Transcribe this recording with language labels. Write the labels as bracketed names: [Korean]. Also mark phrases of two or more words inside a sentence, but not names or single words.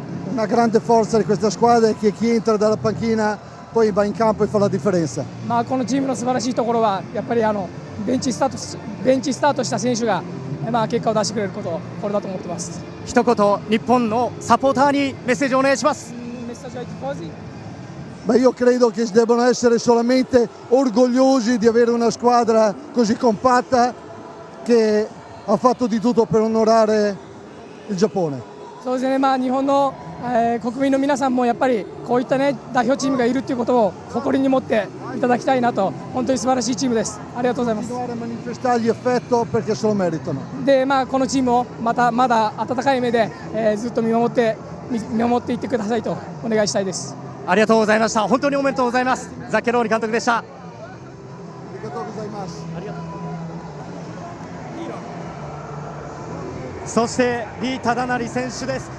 [Italian] Una grande forza di questa squadra è che chi entra dalla panchina poi va in campo e fa la differenza. [Japanese] このチームの素晴らしいところはやっぱりベンチスタートした選手が結果を出してくれること、これだと思ってます。一言、日本のサポーターにメッセージをお願いします。 [Italian] Ma io credo che debbano essere solamente orgogliosi di avere una squadra così compatta che ha fatto di tutto per onorare il Giappone. [Japanese] そうですね、日本の、国民の皆さんもやっぱりこういった代表チームがいるということを誇りに持っていただきたいなと。本当に素晴らしいチームです。ありがとうございます。 [Italian] Manifestargli affetto perché se lo meritano. [Japanese] で、このチームをまだ温かい目で、ずっと見守っていってくださいとお願いしたいです。ありがとうございました。本当におめでとうございます。ザッケローニ監督でした。そしてリー・タダナリ選手です。